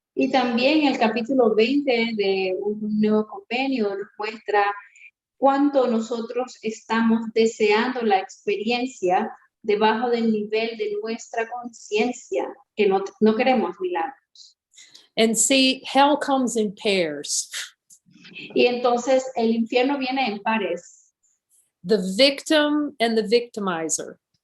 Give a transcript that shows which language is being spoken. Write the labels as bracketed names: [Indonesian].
[Spanish] Y también el capítulo 20 de un nuevo convenio nos muestra cuánto nosotros estamos deseando la experiencia debajo del nivel de nuestra conciencia, que no queremos milagros. [English] And see, hell comes in pairs. [Spanish] Y entonces el infierno viene en pares. [English] The victim and the victimizer.